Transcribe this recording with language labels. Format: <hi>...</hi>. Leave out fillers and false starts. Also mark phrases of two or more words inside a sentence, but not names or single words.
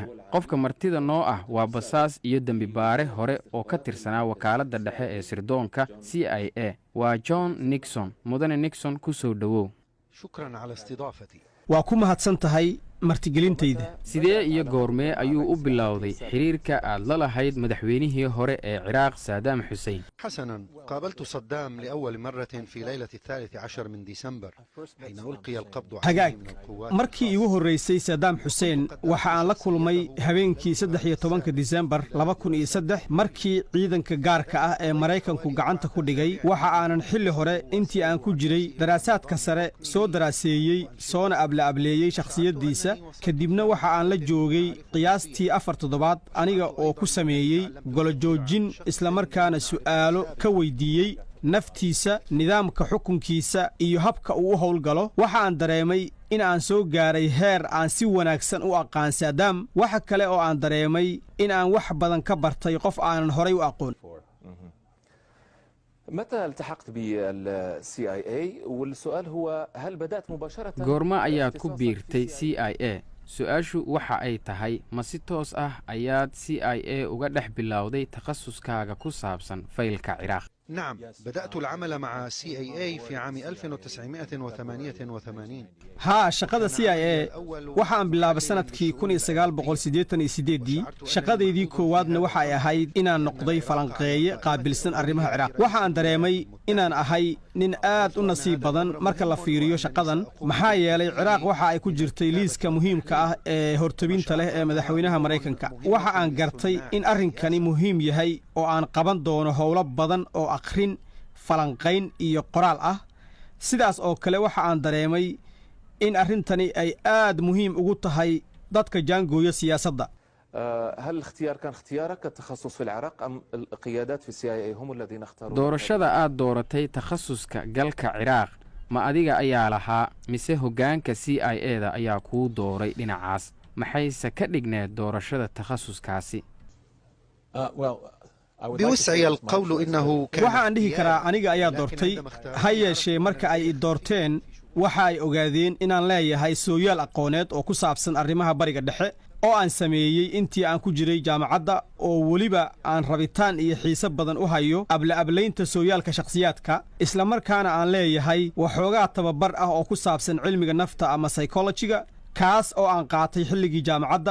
<so>qofka martida noo ah waa basaas iyo dembi baare hore oo ka tirsanaa wakaaladda dhexe ee sirdoonka CIA. waa John Nixon. mudane Nixon, ku soo dhowow. waa ku mahadsan tahay martigelintayda. sidee iyo goormee ayuu u bilowday xiriirka aad la lahayd madaxweynihii hore ee Ciraaq Saddam Hussein؟</so> <ar>حسناً، قابلت صدام لأول مرة في ليلة 13 من ديسمبر حين ألقي القبض عليه من القوات.</ar> <so>markii igu horeysay Saddam Hussein waxa aan la kulmay habeenkii 13 December 2003 markii ciidanka gaarka ah ee Mareykanku gacanta ku dhigay. waxa aanan xilli hore intii aan ku jiray daraasaadka sare soo daraaseeyay soona ableeyay shakhsiyadiisa. kadibna waxa aan la joogay qiyaastii 4 toddobaad aniga oo ku sameeyey golajoojin, isla markaana su'aalo ka weydiiyey naftiisa, nidaamka xukunkiisa iyo habka uu u howlgalo. waxa aan dareemay in aan soo gaaray heer aan si wanaagsan u aqaan Saddam. waxa kale oo aan dareemay in aan wax badan ka bartay qof aanan horay u aqoon.</so> <ar>متى التحقت بالCIA؟ والسؤال هو هل بدأت مباشرة؟</ar> <so>goorma ayaad ku biirtay CIA؟ su-aashu waxa ay tahay ma si toos ah ayaad CIA uga dhex bilowday takhasuskaaga ku saabsan faylka Ciraaq؟</so> <ar>نعم، بدأت العمل مع CIA في عام 1988.</ar> <so>ها shaqada CIA waxaan bilaabay sanadkii 1988. shaqadeedii koowaadna waxa ay ahayd inaan noqday falanqeeye qaabilsan arrimaha Ciraaq. waxa aan dareemay inaan ahay nin aad u nasiib badan marka la fiiriyo shaqadan, maxaa yeelay Ciraaq waxa ay ku jirtay liiska muhiimka ah ee hortobinta leh ee madaxweynaha Mareykanka. waxa aan gartay in arrinkani muhiim yahay oo aan qaban doono howlo badan oo akhrin, falanqayn iyo qoraal ah. sidaas oo kale waxa aan dareemay in arrintani ay aad muhiim ugu tahay dadka jaangooya siyaasadda.</so> <ar>هل الاختيار كان اختيارك التخصص في العراق أم القيادات في CIA هم الذين اختاروا؟</ar> <so>doorashada aad dooratay takhasuska galka Ciraaq ma adiga ayaa lahaa mise hoggaanka CIA-da ayaa kuu dooray dhinacaas? maxayse ka dhigneed doorashada takhasuskaasi؟</so> <ar>بوسعي القول إنه كان</ar> <so>waxa aan dhihi karaa aniga ayaa doortay. ha yeeshee marka ay i doorteen waxa ay ogaadeen inaan leeyahay sooyaal aqooneed oo ku saabsan arrimaha bariga dhexe oo aan sameeyey intii aan ku jiray jaamacadda, oo weliba aan rabitaan iyo xiise badan u hayo ablaynta sooyaalka shakhsiyaadka, isla markaana aan leeyahay waxoogaa tababar ah oo ku saabsan cilmiga nafta ama psychology-ga, kaas oo aan qaatay xilligii jaamacadda.</so>